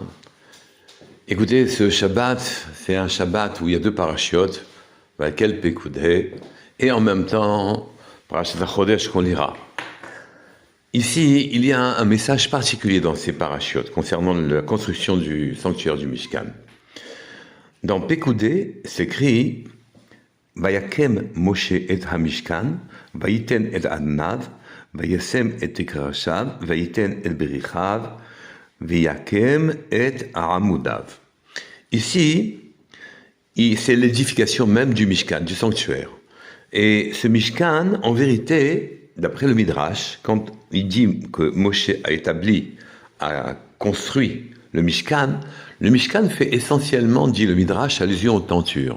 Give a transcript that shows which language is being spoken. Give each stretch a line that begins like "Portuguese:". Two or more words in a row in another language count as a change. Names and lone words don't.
French: Écoutez, ce Shabbat, c'est un Shabbat où il y a deux parachiotes, Vakel Pekudé, et en même temps, Parashat HaChodesh qu'on lira. Ici, il y a un message particulier dans ces parachiotes concernant la construction du sanctuaire du Mishkan. Dans Pekudé, c'est écrit
Hebrew: ויקם משה את המשכן, ויתן את אדניו, וישם את קרשיו, ויתן את בריחיו, ויקם את עמודיו.
French: Ici, c'est l'édification même du Mishkan, du sanctuaire. Et ce Mishkan, en vérité, d'après le Midrash, quand il dit que Moshe a construit le Mishkan fait essentiellement, dit le Midrash, allusion aux tentures.